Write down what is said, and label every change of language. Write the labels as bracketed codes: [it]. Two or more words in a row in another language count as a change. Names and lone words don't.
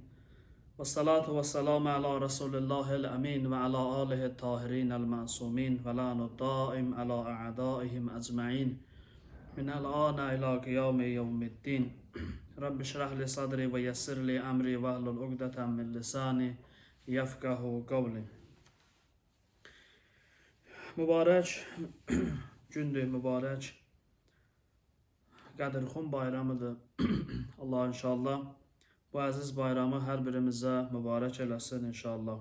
[ar] والصلاة والسلام على رسول الله الأمين وعلى آله الطاهرين المعصومين واللعن الدائم على أعدائهم أجمعين. من الآن إلى قيام يوم الدين. رب اشرح لي صدري ويسر لي أمري واحلل عقدة من لساني يفقهوا قولي. [az] Mübarek gündür, mübarek Qədirxum bayramıdır. Allah inşallah bu əziz bayramı hər birimizə mübarək eləsin inşallah.